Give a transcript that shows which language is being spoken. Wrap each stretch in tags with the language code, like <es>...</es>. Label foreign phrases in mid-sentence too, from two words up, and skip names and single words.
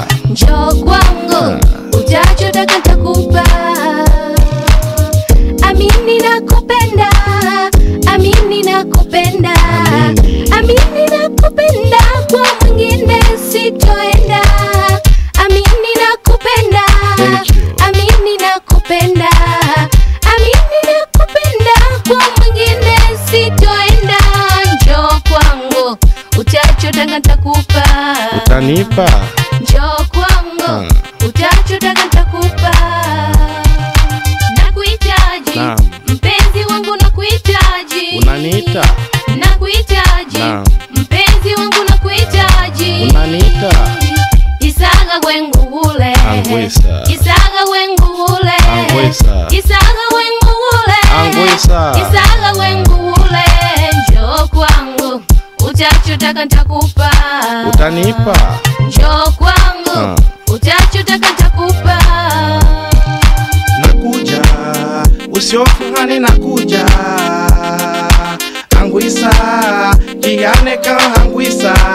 <sw>Njoo kwangu utachotaka nitakupa. Amini nakupenda. Amini nakupenda. Amini nakupenda kwa mwingine sitoenda. Amini nakupenda.</sw> <en>Thank you.</en> <sw>Amini nakupenda. Amini nakupenda kwa mwingine sitoenda. Njoo kwangu utachotaka nitakupa. Utanipa? Njoo kwangu, utachotaka nitakupa. Nakuhitaji, Naam. mpenzi wangu nakuhitaji. Unaniita? Nakuhitaji, Naam. mpenzi wangu nakuhitaji. Unaniita? Isaga wengu ule. Angwisa. Isaga wengu ule. Angwisa. Isaga wengu ule. Angwisa. Isaga wengu ule. Njoo kwangu, utachotaka nitakupa. Utanipa? Njoo kwangu, utachotaka nitakupa. Nakuja, usiofungani nakuja. Angwisa, kianeka angwisa.</sw>